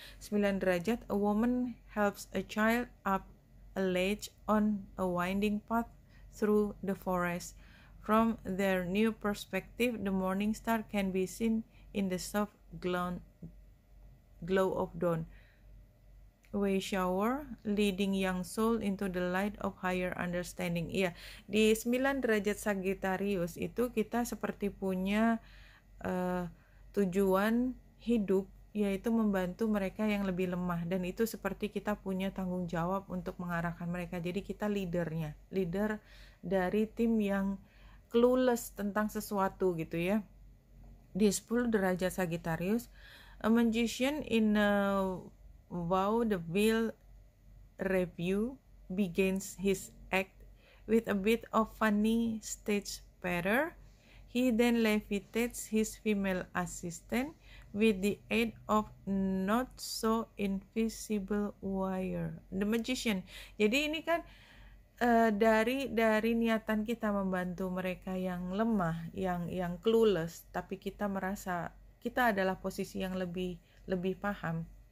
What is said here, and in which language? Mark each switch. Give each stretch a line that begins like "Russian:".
English: 9 derajat, a woman helps a child up a ledge on a winding path through the forest. From their new perspective, the morning star can be seen in the soft glow of dawn. A shower leading young soul into the light of higher understanding.
Indonesian: Iya, di 9 derajat Sagittarius itu kita seperti punya tujuan hidup, yaitu membantu mereka yang lebih lemah, dan itu seperti kita punya tanggung jawab untuk mengarahkan mereka. Jadi kita leader dari tim yang clueless tentang sesuatu gitu ya. Di 10 derajat
English: Sagittarius, a magician in a vaudeville review begins his act with a bit of funny stage patter. He then levitates his female assistant with the aid of not so invisible wire. The magician.
Indonesian: Jadi ini kan dari niatan kita membantu mereka yang lemah, yang clueless, tapi kita merasa kita adalah posisi yang lebih paham.